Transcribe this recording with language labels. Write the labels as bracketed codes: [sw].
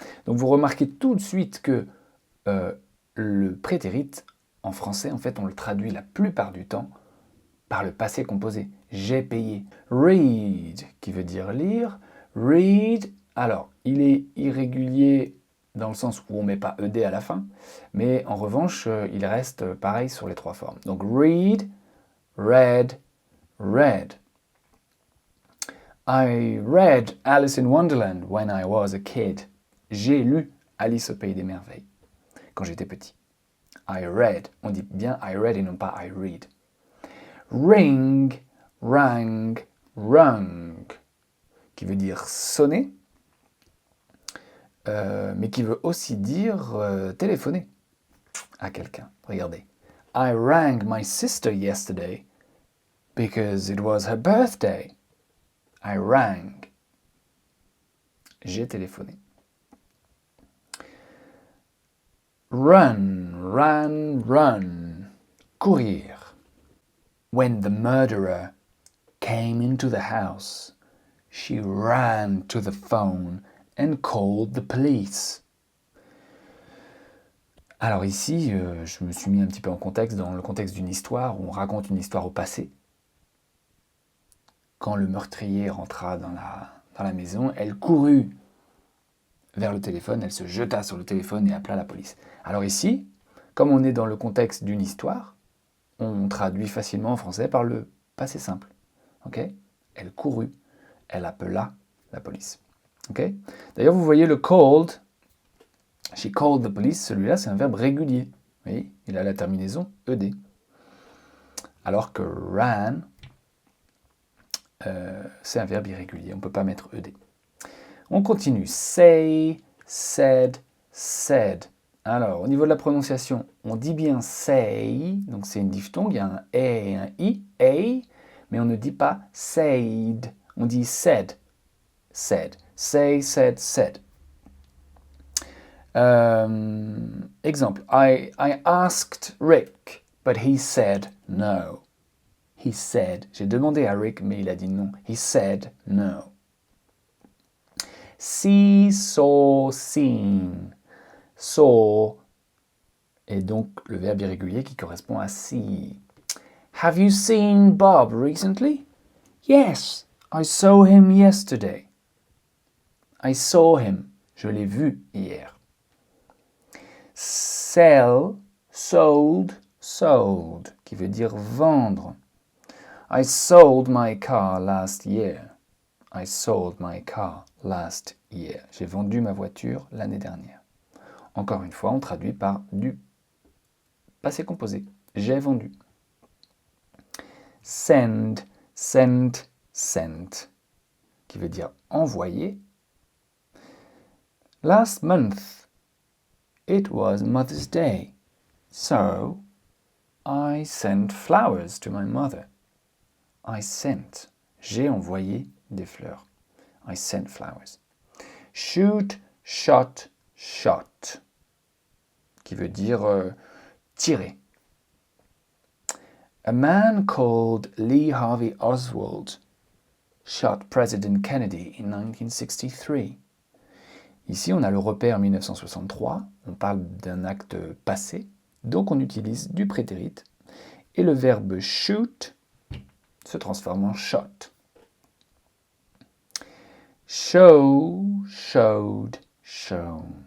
[fr] Donc vous remarquez tout de suite que le prétérit, en français, en fait, on le traduit la plupart du temps par le passé composé. J'ai payé. Read, qui veut dire lire. Read, alors, il est irrégulier dans le sens où on ne met pas ed à la fin, mais en revanche, il reste pareil sur les trois formes. Donc, read, read, read. [en] I read Alice in Wonderland when I was a kid. [fr] J'ai lu Alice au Pays des Merveilles quand j'étais petit. I read, on dit bien I read et non pas I read. Ring, rang, rung. qui veut dire sonner, mais qui veut aussi dire téléphoner à quelqu'un. Regardez. [en] I rang my sister yesterday because it was her birthday. [fr] I rang. J'ai téléphoné. Run, run, run. Courir. [en] When the murderer came into the house, she ran to the phone and called the police. [fr] Alors ici, je me suis mis un petit peu en contexte, dans le contexte d'une histoire où on raconte une histoire au passé. Quand le meurtrier rentra dans la maison, elle courut vers le téléphone, elle se jeta sur le téléphone et appela la police. Alors ici, comme on est dans le contexte d'une histoire, on traduit facilement en français par le passé simple. Okay? Elle courut, elle appela la police. Okay? D'ailleurs, vous voyez le called, she called the police, celui-là c'est un verbe régulier. Vous voyez, il a la terminaison ed. Alors que ran, c'est un verbe irrégulier, on ne peut pas mettre ed. On continue. Say, said, said. Alors, au niveau de la prononciation, on dit bien say, donc c'est une diphtongue, il y a un e et un i, a, mais on ne dit pas said, on dit said, said. Say, said, said. [en] Exemple, I asked Rick, but he said no. [fr] He said, j'ai demandé à Rick, mais il a dit non. [en] He said no. [fr] See, saw, seen. Saw est donc le verbe irrégulier qui correspond à see. [en] Have you seen Bob recently? Yes, I saw him yesterday. I saw him. [fr] Je l'ai vu hier. Sell, sold, sold, qui veut dire vendre. [en] I sold my car last year. I sold my car last year. [fr] J'ai vendu ma voiture l'année dernière. Encore une fois, on traduit par du passé composé. J'ai vendu. Send, sent, sent, qui veut dire envoyer. [en] Last month, it was Mother's Day, so I sent flowers to my mother. [fr] I sent, j'ai envoyé des fleurs. [en] I sent flowers. [fr] Shoot, shot, shot, qui veut dire tirer. [en] A man called Lee Harvey Oswald shot President Kennedy in 1963. [fr] Ici, on a le repère 1963, on parle d'un acte passé, donc on utilise du prétérit, et le verbe shoot se transforme en shot. Show, showed, shown.